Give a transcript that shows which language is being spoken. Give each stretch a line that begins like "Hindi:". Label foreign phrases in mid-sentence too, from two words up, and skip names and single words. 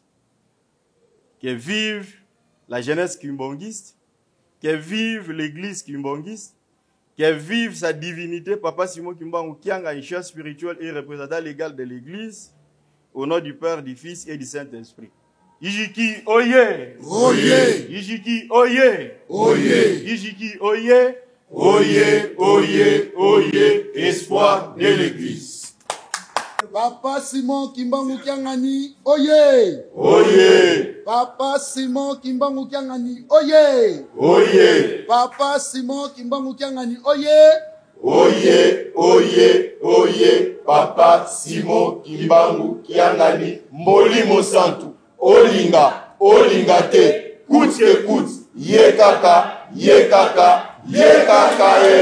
French: Que vive la jeunesse kimbongiste, que vive l'église kimbongiste, que vive sa divinité, Papa Simon Kimbangu Kianga, un chef spirituel et représentant légal de l'église, au nom du Père, du Fils et du Saint-Esprit.
Lingala: Ijiki oye! Oye! Ijiki oye! Oye! Ijiki oye! Oye, oye, oye,
French: espoir de l'Église.
Lingala: Papa Simon Kimbangu Kiangani, oye! Oye! Papa Simon Kimbangu Kiangani, oye! Oye! Papa Simon Kimbangu Kiangani, oye! Oye, oye, oye, Papa Simon Kimbangu Kiangani, Molimo Santu, Olinga, Olinga te,
French: coûte que coûte,
Lingala: ye kaka, ye kaka, ye kaka,